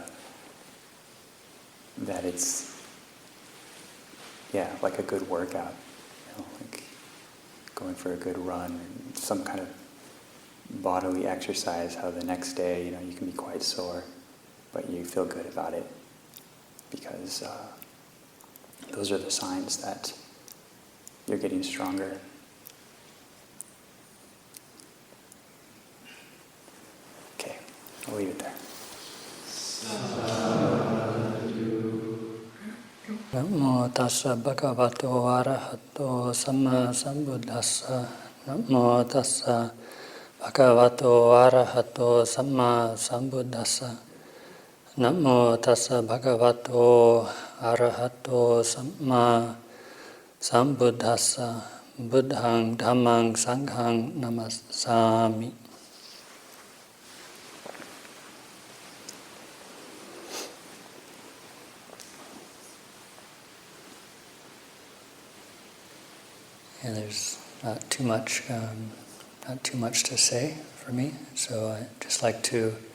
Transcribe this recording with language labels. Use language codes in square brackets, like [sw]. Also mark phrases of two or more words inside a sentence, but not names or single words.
[en] it's like a good workout, like going for a good run, or some kind of bodily exercise, how the next day, you can be quite sore, but you feel good about it because those are the signs that you're getting stronger. Okay, I'll leave it there. [pi] Namo tassa bhagavato arahato samma sambuddhassa. Namo tassa bhagavato arahato samma sambuddhassa. Namo tassa bhagavato arahato samma sambuddhassa. Buddhaṃ Dhammāṃ Sanghaṃ namasāmi. [en] And there's not too much to say for me, so I'd just like to